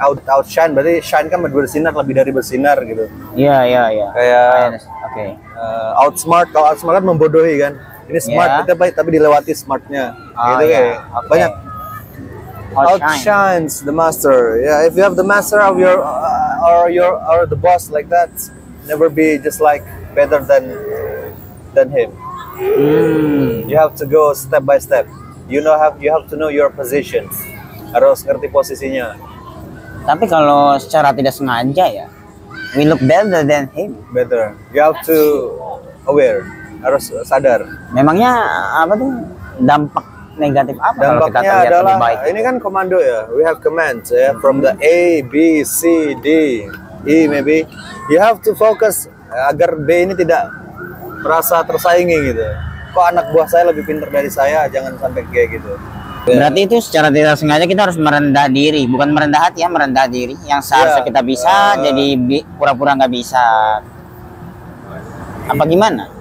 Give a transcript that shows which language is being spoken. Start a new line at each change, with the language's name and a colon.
Indonesian: Outshine berarti shine kan bersinar, lebih dari bersinar gitu. Iya. Kayak Oke. Outsmart, kalau outsmart kan membodohi kan. Ini smart tapi dilewati smartnya. Gitu kayak banyak.
English: Outshines the master. Yeah, if you have the master of your or the boss like that, never be just like better than him. You have to go step by step. You have to know your position.
Indonesian: Harus ngerti posisinya. Tapi kalau secara tidak sengaja ya,
English: we look better than him. Better. You have to aware.
Indonesian: Harus sadar. Memangnya apa tuh dampak negatif apa kalau kita Dampaknya terlihat adalah lebih baik? ini kan komando ya.
English: We have commands ya from the A, B, C, D, E maybe. You have to focus
Indonesian: agar B ini tidak merasa tersaingi gitu. Kok anak buah saya lebih pintar dari saya, jangan sampai kayak gitu. Berarti itu secara tidak sengaja kita harus merendah diri, bukan merendah hati ya, merendah diri. Yang seharusnya kita bisa jadi pura-pura nggak bisa. Apa gimana?